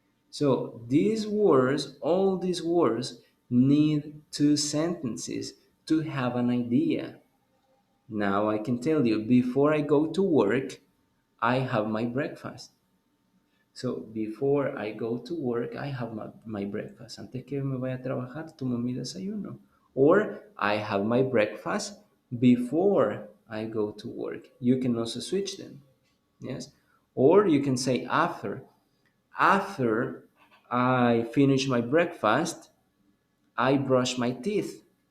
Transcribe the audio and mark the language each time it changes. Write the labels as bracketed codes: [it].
[en] So these words, all these words, need two sentences to have an idea. Now I can tell you, before I go to work, I have my breakfast. So before I go to work, I have my breakfast. [es] Antes que me vaya a trabajar, tomo mi desayuno. [en] Or I have my breakfast before I go to work. You can also switch them. Yes. Or you can say after. After I finish my breakfast, I brush my teeth.